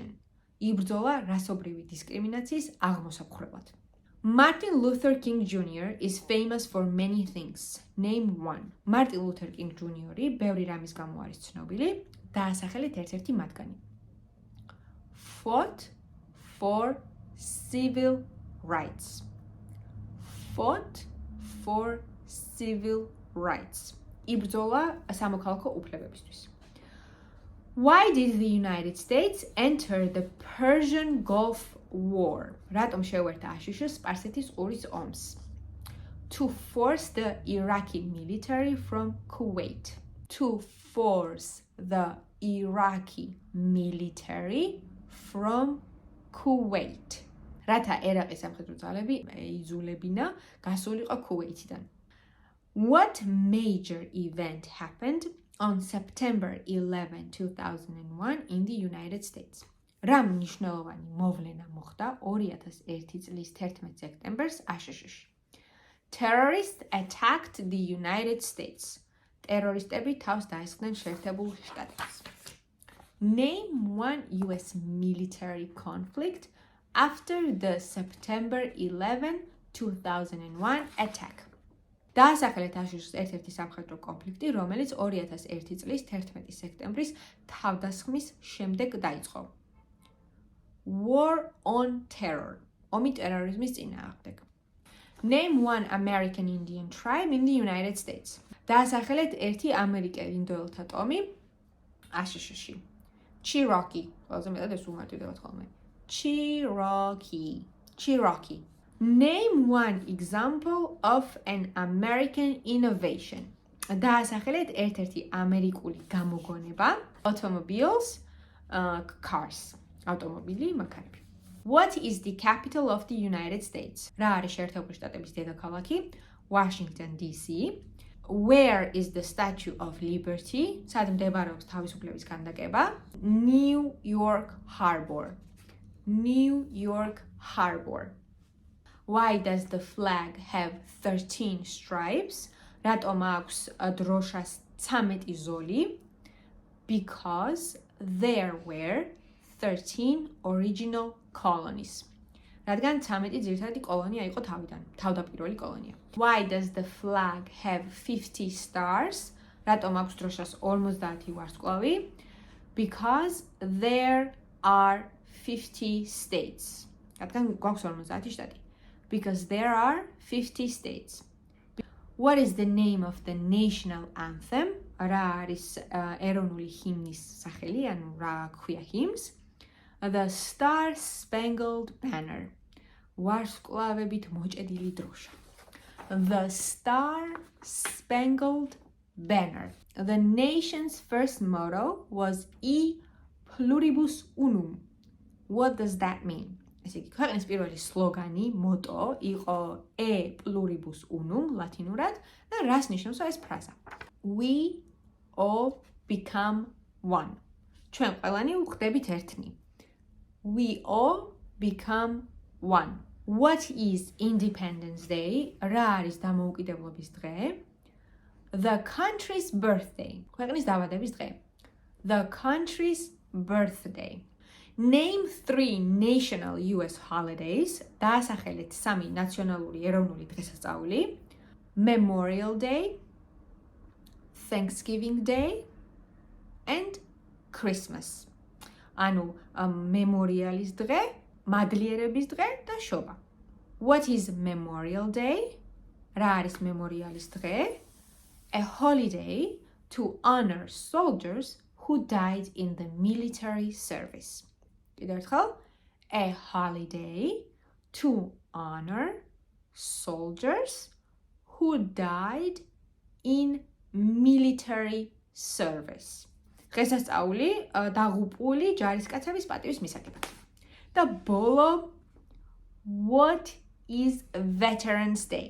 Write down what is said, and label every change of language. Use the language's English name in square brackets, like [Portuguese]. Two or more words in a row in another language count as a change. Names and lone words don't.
[Georgian] იბრძოლა რასობრივი დისკრიმინაციის აღმოსაყრებლად. [English] Martin Luther King Jr. is famous for many things. Name one. Martin Luther King Jr. [Georgian] ბევრი რამის გამო არის ცნობილი, დაასახელეთ ერთ-ერთი მათგანი. [English] Fought for civil rights. Fought for civil rights. [Georgian] იბრძოლა სამოქალაქო უფლებებისთვის. [English] Why did the United States enter the Persian Gulf War? [Georgian] რატომ შეუერთდა აშშ სპარსეთის ყურის ომს? [English] To force the Iraqi military from Kuwait. To force the Iraqi military from Kuwait. [Georgian] რათა ერაყის სამხედრო ძალები იძულებინა გასულიყო ქუვეითიდან. [English] What major event happened on September 11, 2001 in the United States? [Georgian] რა მნიშვნელოვანი მოვლენა მოხდა 2001 წლის 11 სექტემბერს აშშ-ში? [English] Terrorists attacked the United States. [Georgian] ტერორისტები თავს დაესხნენ შეერთებულ შტატებს. [English] Name one US military conflict after the September 11, 2001 attack. [Georgian] დაასახელეთ აშშ-ის ერთ-ერთი სამხედრო კონფლიქტი, რომელიც 2001 წლის 11 სექტემბრის თავდასხმის შემდეგ დაიწყო. [English] War on Terror. [Georgian] ომი ტერორიზმის წინააღმდეგ. [English] Name one American Indian tribe in the United States. [Georgian] დაასახელეთ ერთი ამერიკელ ინდოელთა ტომი აშშ-ში. [English] Cherokee. [Georgian] ყველაზე მეტად ეს უმარტივდება ხოლმე. [English] Cherokee. Name one example of an American innovation. [Georgian] დაასახელეთ ერთ-ერთი ამერიკული გამოგონება [English] automobiles, cars. [Georgian] ავტომობილი, მანქანები. [English] What is the capital of the United States? [Georgian] რა არის შეერთებული შტატების დედაქალაქი? [English] Washington DC. Where is the Statue of Liberty? [Georgian] სად მდებარეობს თავისუფლების ქანდაკება? [English] New York Harbor. Why does the flag have 13 stripes? [Georgian] რატომ აქვს დროშას 13 ზოლი? [English] Because there were 13 original colonies. [Georgian] რადგან 13 ძირითადი კოლონია იყო თავდაპირველი კოლონია. [English] Why does the flag have 50 stars? [Georgian] რატომ აქვს დროშას 50 ვარსკვლავი? [English] Because there are 50 states. [Georgian] რადგან გვაქვს 50 შტატი. [English] Because there are 50 states. What is the name of the national anthem? [Georgian] რა არის ეროვნული ჰიმნის სახელი, ანუ რა ქვია ჰიმნს? [English] The Star Spangled Banner. [Georgian] ვარსკვლავებით მოჭედილი დროშა. [English] The Star Spangled Banner. The nation's first motto was [Latin] E Pluribus Unum. [English] What does that mean? [Georgian] ესე იგი, ქვეყნის პირველი სლოგანი, მოტო იყო [Latin] E Pluribus Unum [Georgian] ლათინურად და რას ნიშნავს ეს ფრაზა? [English] We all become one. [Georgian] ჩვენ ყველანი ვხდებით ერთნი. [English] We all become one. What is Independence Day? [Georgian] რა არის დამოუკიდებლობის დღე? [English] The country's birthday. [Georgian] ქვეყნის დაბადების დღე. [English] The country's birthday. Name 3 national US holidays. [Georgian] დაასახელეთ 3 ნაციონალური ეროვნული დღესასწაული. [English] Memorial Day, Thanksgiving Day and Christmas. [Georgian] ანუ მემორიალის დღე, მადლიერების დღე და შობა. [English] What is Memorial Day? [Georgian] რა არის მემორიალის დღე? [English] A holiday to honor soldiers who died in the military service. [Georgian] კიდევ ერთხელ, [English] a holiday to honor soldiers who died in military service. [Georgian] დღესასწაული დაღუპული ჯარისკაცების პატივის მისაღებად. და ბოლო, [English] what is Veterans Day?